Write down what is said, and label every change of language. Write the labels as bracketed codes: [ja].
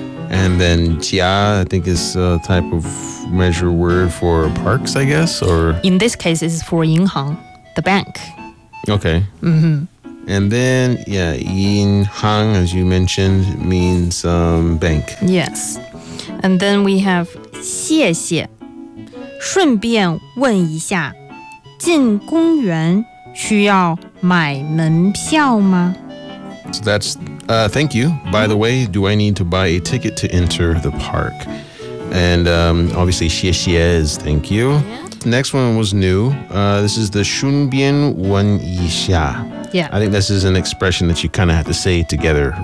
[en] And then 家, I think is a type of measure word for parks, I guess, or... In this case, it's for 银行, the bank. Okay. And then, yeah, 银行, as you mentioned, means, bank. Yes. And then we have 谢谢。 [zh] 顺便问一下，进公园需要买门票吗？ [en] So that's, thank you. By the way, do I need to buy a ticket to enter the park? And, obviously, 谢谢 is thank you. Yeah. Next one was new. This is the 顺便问一下。 Yeah. I think this is an expression that you kind of have to say together, right?